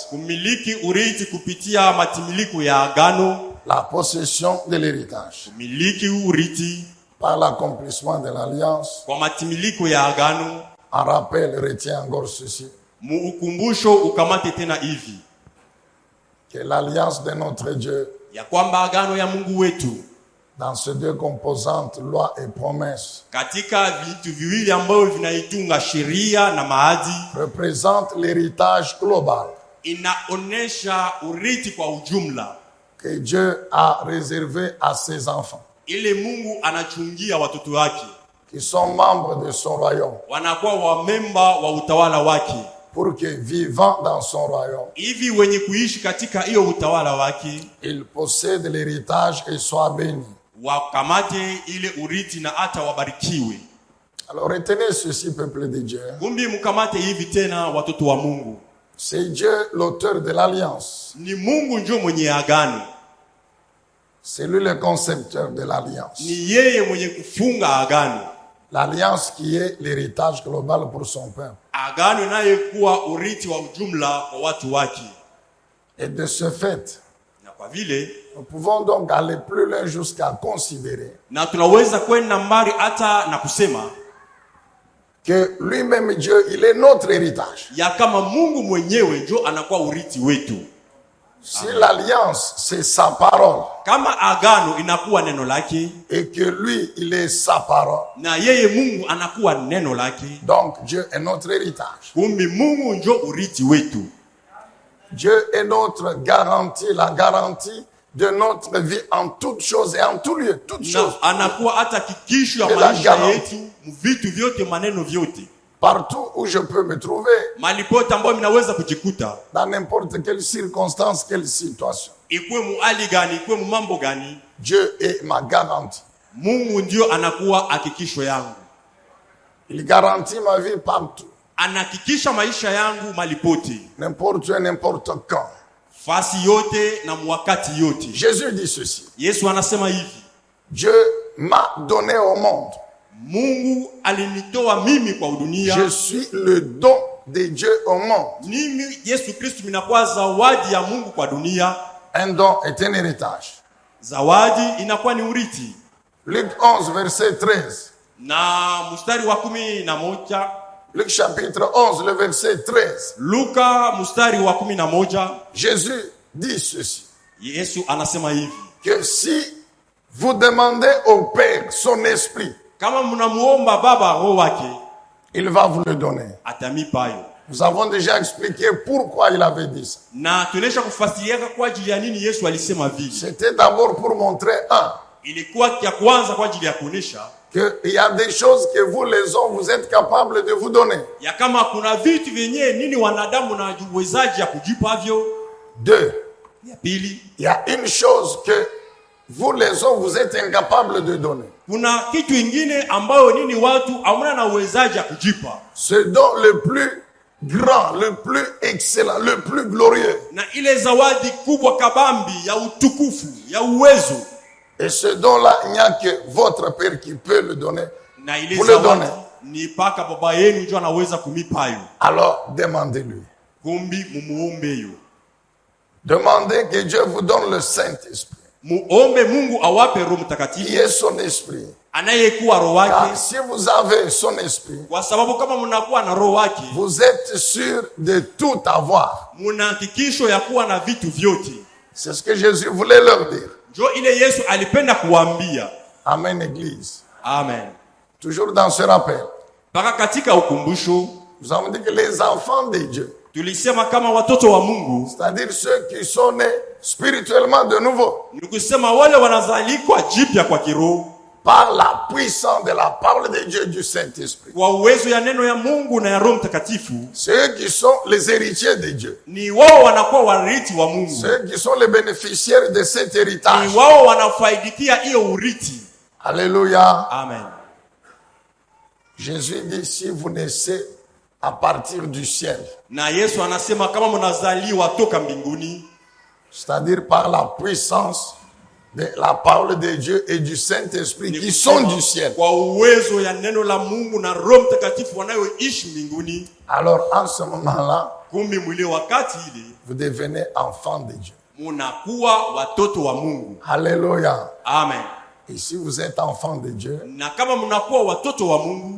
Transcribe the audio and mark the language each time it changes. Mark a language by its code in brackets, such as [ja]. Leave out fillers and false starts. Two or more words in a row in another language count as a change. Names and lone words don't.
[sw] Kumiliki urithi kupitia matimiliko ya agano. [fr] La possession de l'héritage [sw] Kumiliki urithi [fr] par l'accomplissement de l'alliance. [sw] kwa matimiliko ya agano. [fr] En rappel, retiens encore ceci, [sw] Muukumbusho ukamate tena hivi [fr] que l'alliance de notre Dieu, [sw] ya kwamba agano ya Mungu wetu [fr] dans ces deux composantes, loi et promesse, [sw] katika vitu viwili ambavyo vinaitunga sheria na maadili, [fr] représente l'héritage global [sw] inaonesha urithi kwa ujumla [fr] que Dieu a réservé à ses enfants, [sw] ile Mungu anachungia watoto wake [fr] qui sont membres de son royaume, [sw] wanakuwa wamemba wa utawala wake, [fr] pour que, vivant dans son royaume, [sw] hivi wenye kuishi katika hiyo utawala wake [fr] ils possèdent l'héritage et soient bénis. [sw] wakamate ile urithi na hata wabarikiwe. [fr] Alors retenez ceci, peuple de Dieu. [sw] Kumbi mkamate hivi tena watoto wa Mungu. [fr] C'est Dieu l'auteur de l'alliance. [sw] Ni Mungu ndio mwenye agano. [fr] C'est lui le concepteur de l'alliance. [sw] Ni yeye mwenye kufunga agano. [fr] L'alliance qui est l'héritage global pour son peuple. [sw] Agano naye kuwa urithi wa ujumla kwa watu wake. [fr] Et de ce fait, [sw] Na kwa vile [fr] nous pouvons donc aller plus loin jusqu'à considérer [sw] na tunaweza kwenda mbali hata na kusema [fr] que lui-même Dieu, il est notre héritage. [sw] ya kama Mungu mwenyewe ndio anakuwa urithi wetu. [fr] Si l'alliance, c'est sa parole, [sw] Kama agano inakuwa neno lake [fr] et que lui, il est sa parole, [sw] na yeye Mungu anakuwa neno lake, [fr] donc Dieu est notre héritage. [sw] kumbe Mungu ndio urithi wetu. [fr] Dieu est notre garantie, la garantie de notre vie en toutes choses et en tout lieu, toutes choses. [sw] Na anakuwa hata kikisho ya [fr] Et la [sw] maisha [fr] garantie. [sw] yetu, vitu vyote, maneno vyote, [fr] Partout où je peux me trouver, [sw] malipote ambayo minaweza kujikuta, [fr] dans n'importe quelle circonstance, quelle situation, [sw] ikuwe mu hali gani, ikuwe mu mambo gani, [fr] Dieu est ma garantie. [sw] Mungu ndio anakuwa hakikisho yangu. [fr] Il garantit ma vie partout, [sw] Anahakikisha maisha yangu malipote, [fr] n'importe où, n'importe quand. [sw] fasi yote na mwakati yote. [fr] Jésus dit ceci: [sw] Yesu anasema hivi, [fr] Dieu m'a donné au monde. [sw] Mungu alinitoa mimi kwa dunia. [fr] Je suis le don de Dieu au monde. [sw] Mimi Yesu Kristo minakuwa zawadi ya Mungu kwa dunia. [fr] Un don est un héritage. [sw] Zawadi inakuwa ni urithi. [fr] Luc 11, verset 13. [sw] Na mstari wa 11, [fr] Luc chapitre 11, le verset 13. [sw] Luka mstari wa 11, [fr] Jésus dit ceci: [sw] Yesu anasema hivi, [fr] que si vous demandez au Père son esprit, [sw] kama mnamuomba Baba roho wake, [fr] il va vous le donner. [sw] atamipa hayo. [fr] Nous avons déjà expliqué pourquoi il avait dit ça. [sw] Na tunesha kufasiria kwa ajili ya nini Yesu alisema vile. [fr] C'était d'abord pour montrer, [sw] Ilikuwa ya kwanza kwa ajili ya kuonesha [fr] qu'il y a des choses que vous les hommes, vous êtes capables de vous donner. [sw] ya kama kuna vitu vyenye nini wanadamu na uwezaji ya kujipa vyo. [fr] Deux, [sw] Ya pili, [fr] il y a une chose que vous les hommes, vous êtes incapables de donner. [sw] kuna kitu ingine ambayo nini watu hamna na uwezaji ya kujipa. [fr] Ce don le plus grand, le plus excellent, le plus glorieux. [sw] Na ile zawadi kubwa kabambi ya utukufu, ya uwezo. [fr] Et ce don-là, il n'y a que votre Père qui peut le donner. [sw] Na ile [fr] Vous le [sw] zawadi [fr] donnez. [sw] ni paka baba yenu ndio anaweza kumipa hayo. [fr] Alors, demandez-lui. [sw] Kumbi mumuombe hiyo. [fr] Demandez que Dieu vous donne le Saint-Esprit, [sw] Muombe Mungu awape Roho [fr] qui [sw] Mtakatifu [fr] est son esprit. [sw] anayekuwa roho [fr] Car [sw] wake, [fr] si vous avez son esprit, [sw] kwa sababu kama mnakuwa na roho wake, [fr] vous êtes sûr de tout avoir. [sw] muna hakikisho ya kuwa na vitu vyote. [fr] C'est ce que Jésus voulait leur dire. [sw] Ndio ile Yesu alipenda kuambia. [fr] Amen, Église. Amen. Toujours dans ce rappel, [sw] Paka katika ukumbusho [fr] nous avons dit que les enfants de Dieu, [sw] tulisema kama watoto wa Mungu, [fr] c'est-à-dire ceux qui sont nés spirituellement de nouveau, [sw] ni kusema wale wanazalikwa jipya kwa kiroho [fr] par la puissance de la parole de Dieu, du Saint-Esprit. [sw] kwa uwezo ya neno ya Mungu na ya Roho Mtakatifu, [fr] Ceux qui sont les héritiers de Dieu, [sw] ni wao wanakuwa warithi wa Mungu. [fr] ceux qui sont les bénéficiaires de cet héritage. [sw] Ni wao wanafaidikia hiyo urithi. Alléluia. Amen. [fr] Jésus dit, si vous naissez à partir du ciel, [sw] Na Yesu anasema kama mnazaliwa toka mbinguni, [fr] c'est-à-dire par la puissance de la parole de Dieu et du Saint-Esprit qui sont du ciel, [sw] kwa uwezo ya neno la Mungu na Roho Mtakatifu wanayoishi mbinguni, [fr] alors en ce moment-là, [sw] kumbe mwile wakati ile [fr] vous devenez enfant de Dieu. [sw] munakuwa watoto wa Mungu. Alléluia. Amen. [fr] Et si vous êtes enfant de Dieu, [sw] Na kama mnakuwa watoto wa Mungu,